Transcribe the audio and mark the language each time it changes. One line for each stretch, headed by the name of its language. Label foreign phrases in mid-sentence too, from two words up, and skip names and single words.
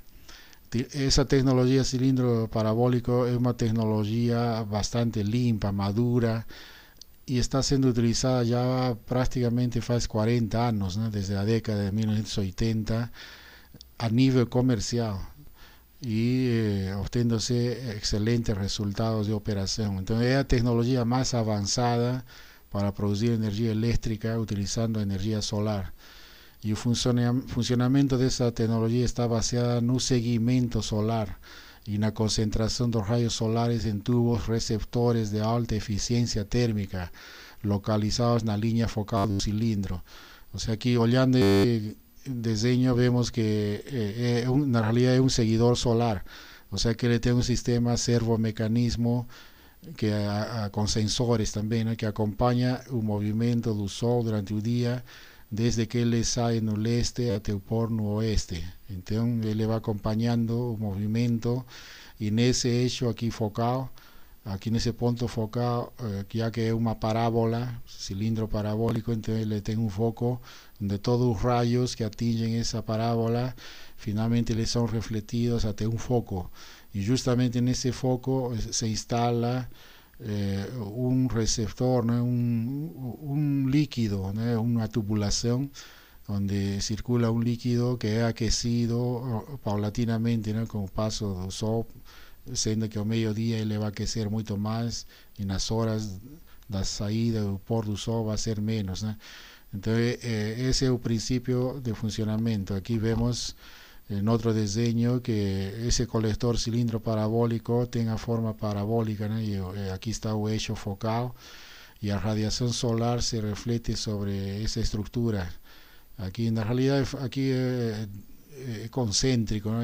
Portuguese: Essa tecnologia cilindro parabólico é uma tecnologia bastante limpa, madura, e está sendo utilizada já praticamente faz 40 anos, né, desde a década de 1980, a nível comercial, e obtendo-se excelentes resultados de operação. Então é a tecnologia mais avançada para produzir energia elétrica utilizando energia solar. E o funcionamento dessa tecnologia está baseada no seguimento solar,
Spanish: y una concentración de rayos solares en tubos receptores de alta eficiencia térmica localizados en la línea focal del cilindro. O sea, aquí
Portuguese: olhando
Spanish: el diseño vemos que en realidad es un seguidor solar, o sea que
Portuguese: ele tem
Spanish: un sistema servomecanismo que con sensores
Portuguese: também, né, que acompanha o movimento do Sol durante o dia, desde que ele sai no leste até o pôr no oeste. Então ele vai acompanhando o movimento e nesse eixo aqui focal, aqui nesse ponto focal, já que é uma parábola, cilindro parabólico, então ele tem um foco onde todos os raios que atingem essa parábola, finalmente eles são refletidos até um foco. E justamente nesse foco se instala
Spanish: un receptor, ¿no? un líquido, ¿no? Una tubulación donde circula un líquido que es aquecido paulatinamente, ¿no? Con el paso del sol,
Portuguese: sendo que ao meio-dia ele vai aquecer muito mais e nas horas da saída do pôr do sol vai ser menos, né? Então esse é o princípio de funcionamento.
Spanish: Aqui vemos en otro diseño que ese colector cilindro parabólico tenga forma parabólica, ¿no? Y aquí está el eixo focal y la radiación solar se refleje sobre esa estructura. Aquí en la realidad aquí es concéntrico, ¿no?